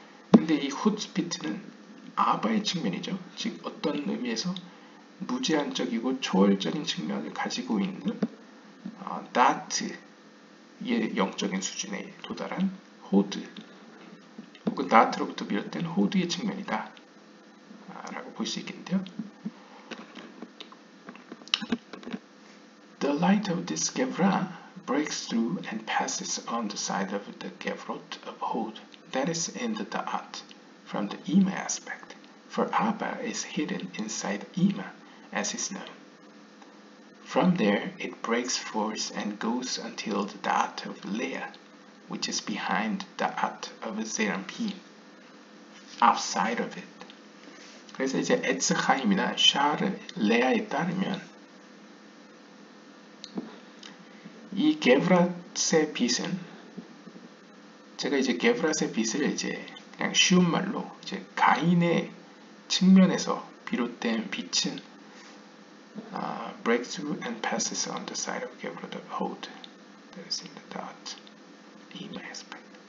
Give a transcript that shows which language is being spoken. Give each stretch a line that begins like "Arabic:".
Korean: 근데 이 후츠피트는 아바의 측면이죠. 즉 어떤 의미에서 무제한적이고 초월적인 측면을 가지고 있는 다트의 영적인 수준에 도달한 호드, 혹은 다트로부터 비롯된 호드의 측면이다 라고 볼 수 있겠는데요.
English: The light of this Gevra breaks through and passes on the side of the Gevrot of Hod, that is in the Da'at, from the Ima aspect, for Abba is hidden inside Ima, as is known. From there it breaks forth and goes until the Da'at of Leah, which is behind the Da'at of Zerampim, outside of it.
Korean: 그래서 이제 에츠하임이나 샤르, 레아에 따르면 이 게브랏의 빛은, 제가 이제 게브랏의 빛을 이제 그냥 쉬운 말로 이제 가인의 측면에서 비롯된 빛은
English: breaks through and passes on the side of Gevrot of Hod, that is in the dot, Ima aspect.